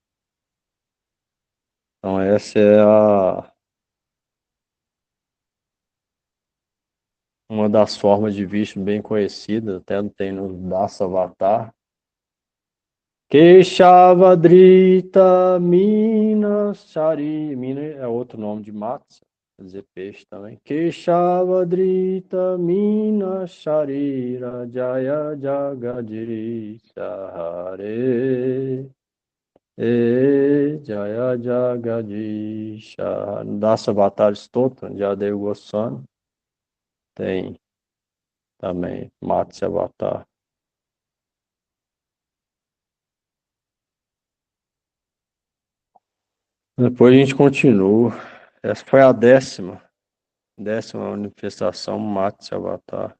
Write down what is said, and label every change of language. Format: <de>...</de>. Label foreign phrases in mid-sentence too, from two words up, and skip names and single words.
<pt>Então essa é uma das formas de Vishnu bem conhecidas, até tem no Dasavatar.</pt> <sa>Keshavadrita Mina Shari.</sa> <pt>Mina é outro nome de Matsya, quer dizer peixe também.</pt> <sa>Keshavadrita Mina Sharira Jaya Jagadirisha Hare. Jaya Jagadisha.</sa> <pt>Dasavatar Stotra, Jadeu Goswami. Tem também Matsya Avatar. Depois a gente continua. Essa foi a décima manifestação Matsya Avatar.</pt>